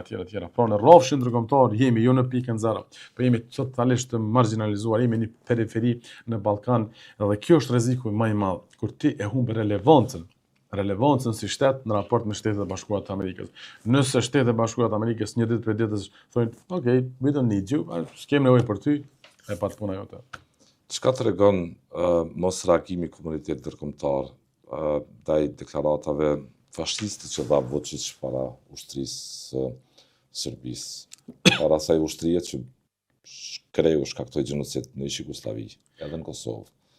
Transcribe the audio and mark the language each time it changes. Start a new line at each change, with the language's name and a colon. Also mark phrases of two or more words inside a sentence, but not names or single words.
Albanian: Pra në rrafshin ndërkombëtar jemi jo në pikën zero, po jemi totalisht të marginalizuar, jemi në periferi në Ballkan dhe kjo është rreziku më i madh kur ti e humb relevancën si shtet në raport me Shtetet e Bashkuara të Amerikës. Nëse Shtetet e Bashkuara të Amerikës një ditë për ditës thonë,
English: okay, we don't need you,
Albanian: s'kem nevojë për ty, e pa të puna jote. Çka tregon mos reagimi i komunitetit ndërkombëtar ndaj deklaratave fashiste që dha Vučić para ushtrisë Serbisë, para asaj ushtrie që shkaktoi gjenocid në Jugosllavi, edhe në Kosovë.